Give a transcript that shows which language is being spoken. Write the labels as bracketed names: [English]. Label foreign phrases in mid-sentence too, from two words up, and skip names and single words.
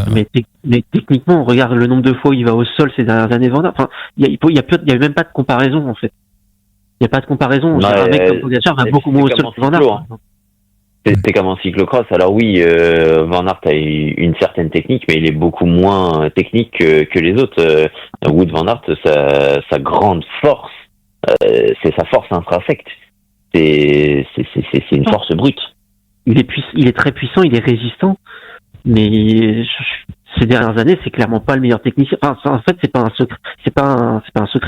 [French] Mais techniquement, regarde le nombre de fois où il va au sol ces dernières années, Van Aert. Enfin, il y a même pas de comparaison en fait. Il y a pas de comparaison. Un mec comme Pogacar va beaucoup moins au sol que Van Aert. C'est comme en cyclocross. Alors oui, Van Aert a une certaine technique, mais il est beaucoup moins technique que les autres. Wout van Aert, sa grande force, c'est sa force intrinsèque. C'est une force brute. Il est très puissant, il est résistant, mais ces dernières années, c'est clairement pas le meilleur technicien. Enfin, en fait, c'est pas un secret. C'est pas un secret.